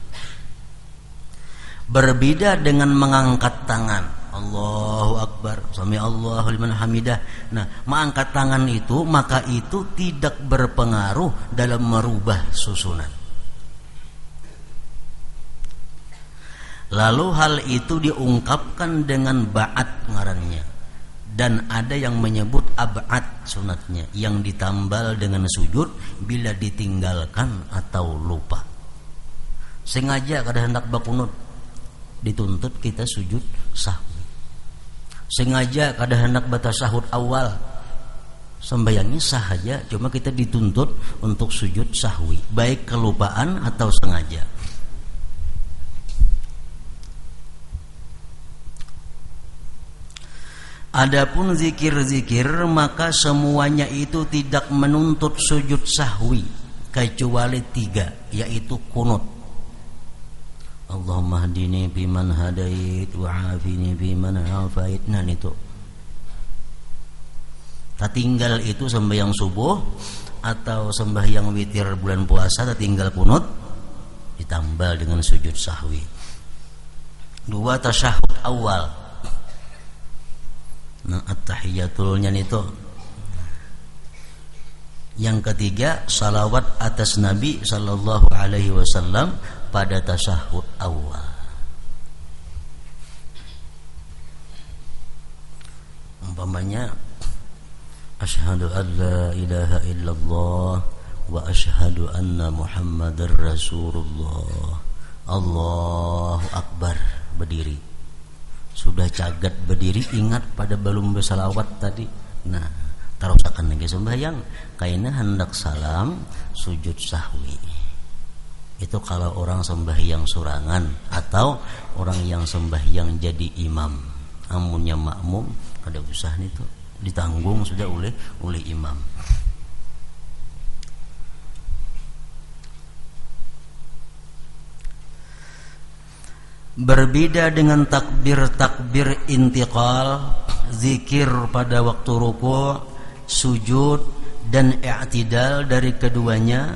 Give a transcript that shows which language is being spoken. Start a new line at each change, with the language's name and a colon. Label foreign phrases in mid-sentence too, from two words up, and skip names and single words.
Indonesian: Berbeda dengan mengangkat tangan,
Arabic: الله أكبر، سمع الله لمن حمده.
Indonesian: Nah, mengangkat tangan itu, maka itu tidak berpengaruh dalam merubah susunan. Lalu hal itu diungkapkan dengan ba'at ngarannya, dan ada yang menyebut ab'ad sunatnya, yang ditambal dengan sujud bila ditinggalkan atau lupa.
Banjar: Sengaja kada hendak bakunut, dituntut kita sujud sahwi. Sengaja kada hendak batasahud awal,
Indonesian: sembahyangnya sah saja, cuma kita dituntut untuk sujud sahwi, baik kelupaan atau sengaja. Adapun zikir-zikir, maka semuanya itu tidak menuntut sujud sahwi kecuali 3, yaitu kunut.
Arabic: اللهم اهدني بمن هديت وعافني بمن عافيت.
Indonesian: Nah itu tertinggal itu sembahyang subuh atau sembahyang witir bulan puasa, tertinggal kunut, ditambal dengan sujud sahwi. 2 tasyahud awal, nah at-tahiyatulnya itu. Yang ketiga, salawat atas Nabi
Arabic: صلى الله عليه وسلم
Indonesian: pada tasyahud awal.
Arabic: Umpamanya أشهد أن لا إله إلا الله وأشهد أن محمدا رسول الله، الله أكبر,
Indonesian: berdiri. Sudah cagat berdiri, ingat pada belum bersalawat tadi. Nah, terusakan lagi sembahyang, kayaknya hendak salam sujud sahwi. Itu kalau orang sembahyang surangan atau orang yang sembahyang jadi imam.
Banjar: Amunnya makmum kada usah itu, ditanggung sudah oleh imam.
Indonesian: Berbeda dengan takbir intiqal, zikir pada waktu ruku', sujud dan i'tidal dari keduanya.